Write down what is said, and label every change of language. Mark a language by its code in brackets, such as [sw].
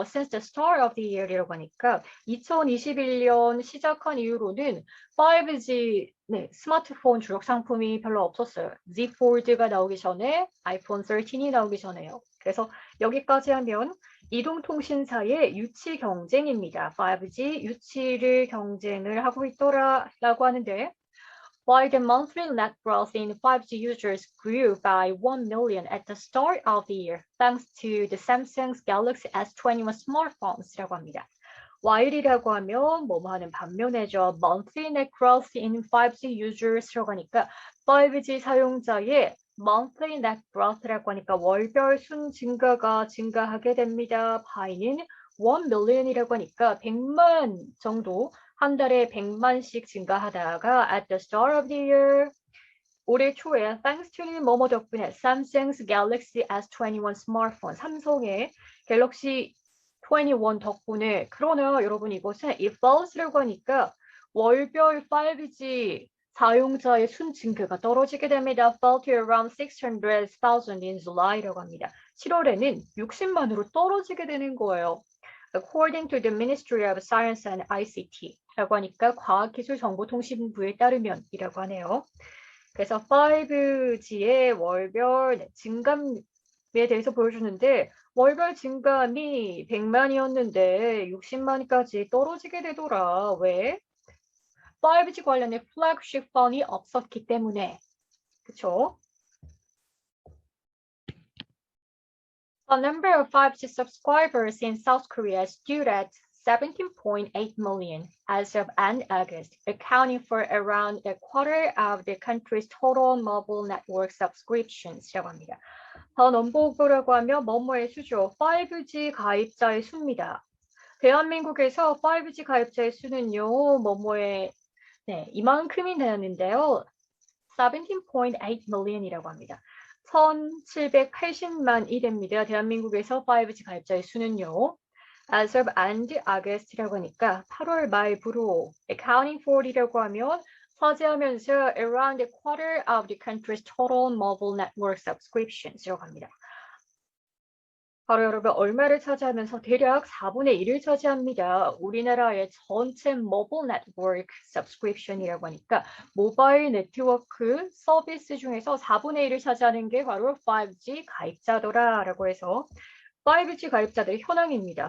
[en] Since the start of the year [ko] 이라고 하니까 2021년 시작한 이후로는 5G 스마트폰 주력 상품이 별로 없었어요. Z Fold가 나오기 전에 아이폰 13이 나오기 전에요. 그래서 여기까지 하면 이동통신사의 유치 경쟁입니다. 5G 유치를 경쟁을 하고 있더라라고 하는데 [en] while the monthly net growth in 5G users grew by 1 million at the start of the year, thanks to the Samsung's Galaxy S21 smartphones라고 합니다. [ko] while이라고 하면 뭐뭐 하는 반면에죠. [en] monthly net growth in 5G users [ko] 라고 하니까 5G 사용자의 monthly net growth라고 하니까 월별 순 증가하게 됩니다. by는 1 million이라고 하니까 100만 정도 한 달에 100만씩 증가하다가 [en] at the start of the year [ko] 올해 초에 thanks to 뭐뭐 덕분에 Samsung's Galaxy S21 스마트폰 삼성의 갤럭시 21 덕분에 그러나 여러분 이것은 [en] it falls [ko] 라고 하니까 월별 5G 사용자의 순 증가가 떨어지게 됩니다. [en] fell to around 600,000 in July라고 합니다. [ko] 7월에는 60만으로 떨어지게 되는 거예요. [en] According to the Ministry of Science and ICT라고 하니까 [ko] 과학기술정보통신부에 따르면이라고 하네요. 그래서 5G의 월별 증감에 대해서 보여주는데 월별 증감이 100만이었는데 60만까지 떨어지게 되더라. 왜? 5G 관련된 플래그십 폰이 없었기 때문에. 그쵸? [en] The number of 5G subscribers in South Korea stood at 17.8 million as of end August, accounting for around a quarter of the country's total mobile network subscriptions라고 합니다. [ko] 더 넘버라고 하면 뭐뭐의 수죠. 5G 가입자의 수입니다. 대한민국에서 5G 가입자의 수는요. 뭐뭐의 이만큼이 되었는데요. 17.8 million이라고 합니다. 1780만이 됩니다. 대한민국에서 5G 가입자의 수는요. [en] As of end August라고 하니까 [ko] 8월 말부로 [en] accounting for이라고 하면 [ko] 차지하면서 [en] around a quarter of the country's total mobile network subscriptions라고 합니다. [ko] 바로 여러분 얼마를 차지하면서 대략 4분의 1을 차지합니다. 우리나라의 전체 모바일 네트워크 subscription이라고 하니까 모바일 네트워크 서비스 중에서 4분의 1을 차지하는 게 바로 5G 가입자더라라고 해서 5G 가입자들의 현황입니다.